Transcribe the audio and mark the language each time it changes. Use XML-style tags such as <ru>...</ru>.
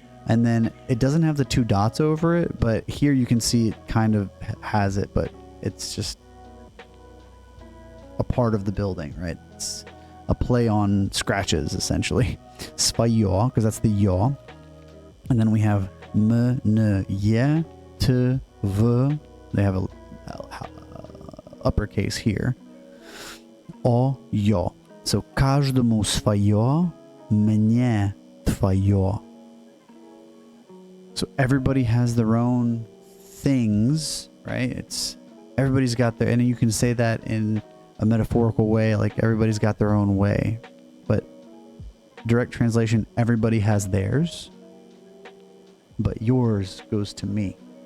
<en>And then it doesn't have the two dots over it, but here you can see it kind of has it, but it's just a part of the building, right? It's a play on scratches, essentially. Svoyo, because that's the yo. And then we have m, n, ye, t, v. They have a uppercase here. O, yo.</en> <ru>So, каждому своё, мне твоё.</ru> <en>So everybody has their own things, right? Everybody's got their, and you can say that in a metaphorical way, like everybody's got their own way. direct translation, everybody has theirs, but yours goes to me.</en>